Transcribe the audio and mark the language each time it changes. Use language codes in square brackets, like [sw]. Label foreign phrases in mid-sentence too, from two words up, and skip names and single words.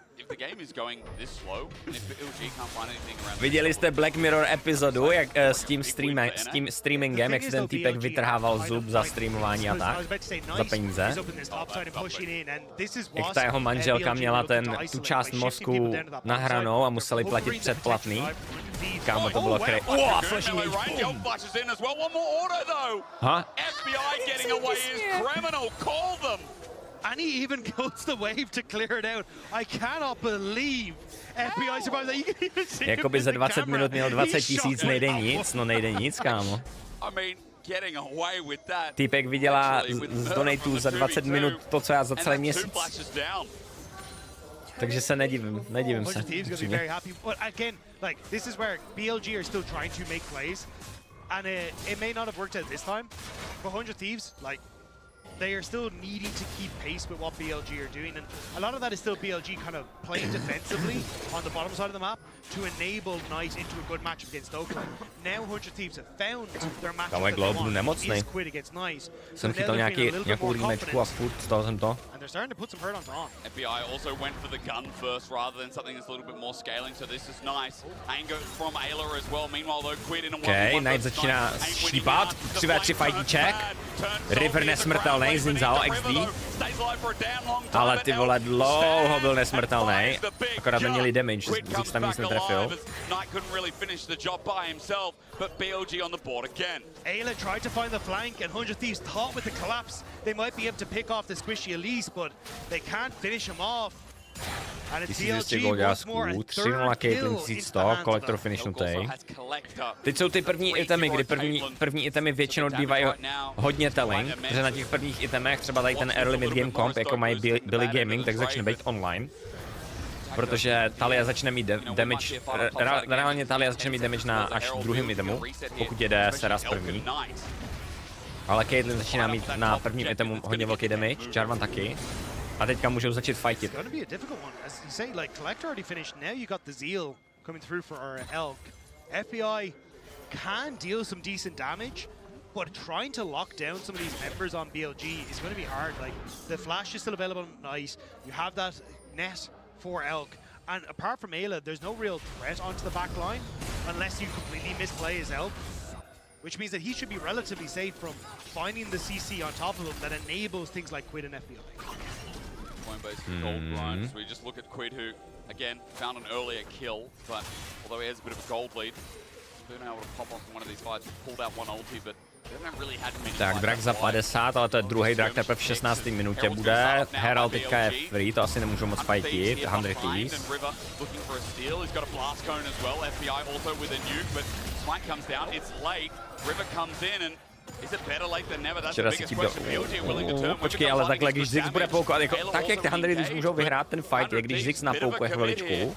[cs] Viděli jste Black Mirror epizodu jak, s tím streamingem, jak si ten týpek vytrhával zub za streamování a tak, za peníze. Jak ta jeho manželka měla tu část mozku nahranou a museli platit předplatný. Kámo, to bylo crazy. [en] Flashing age, boom! Huh? FBI getting away is criminal, call them! And he even goes the wave to clear it out. I cannot believe FBI survived that. You can even see [cs] jakoby za 20 minut měl 20 000, nejde nic, kámo. Týpek vydělá z donatů za 20 minut to, co já za celý měsíc. Takže se nedivím se. [en] But again, like this is where BLG are still trying to make plays, and it may not have worked out this time. But 100 Thieves, like, they are still needing to keep pace with what BLG are doing, and a lot of that is still BLG kind of playing defensively on the bottom side of the map to enable Knight into a good matchup against Oakland. Now 100 Thieves have found their matchup that they want. Is Quid against Knight. [cs] Jsem chytal nějakou remečku a furt z toho jsem to. [en] And they're starting to put some hurt on Tom. FBI also went for the gun first rather than something that's a little bit more scaling, so this is nice. Anger from Ayla as well. Meanwhile though, Quid in a 1v1. [cs] Knight začíná štípat, 3v3 fightíček. River nesmrtelný, Zinzao XD. Ale ty vole, dlouho byl nesmrtelný. Akorát neměli damage, Ziggs tam nic netrefil. [en] Ayla tried to find the flank, and 100 Thieves thought with the collapse they might be able to pick off the squishy Elise, but they can't finish him off. [cs] 1200 gold dělásků, 3-0 Caitlyn 1100, kolektor finishnutý. Teď jsou ty první itemy, kdy první itemy většinou bývají hodně telling, protože na těch prvních itemech, třeba tady ten [en] early mid-game comp, [cs] jako mají Billy Gaming, tak začne být online. Protože Talia začne mít damage, reálně Talia začne mít damage na až druhým itemu, pokud jede Seras první. Ale Caitlyn začíná mít na prvním itemu hodně velký damage, Jarvan taky. A teďka můžou začít fightit. [en] FBI can deal some decent damage, but trying to lock down some of these members on BLG is going to be hard. Like, the flash is still available on Nice. You have that net for Elk. And apart from Ayla, there's no real threat onto the back line unless you completely misplay his Elk, which means that he should be relatively safe from finding the CC on top of him that enables things like Quid and FBI. Gold grind. So we just look at Quid, who again found an earlier kill, but although he has a bit of a gold lead, he's been able to pop off one of these fights, pulled out one ulti, but [cs] tak drak za 50, ale to je druhý drak teprve v 16. minutě bude. Herald teďka je free, to asi nemůžou moc fightit. 100 Thieves. Včera si ti počkej, ale takhle, když Ziggs bude poukovat, jako, tak jak ty 100 Thieves můžou vyhrát ten fight, je když Ziggs napoukuje chviličku.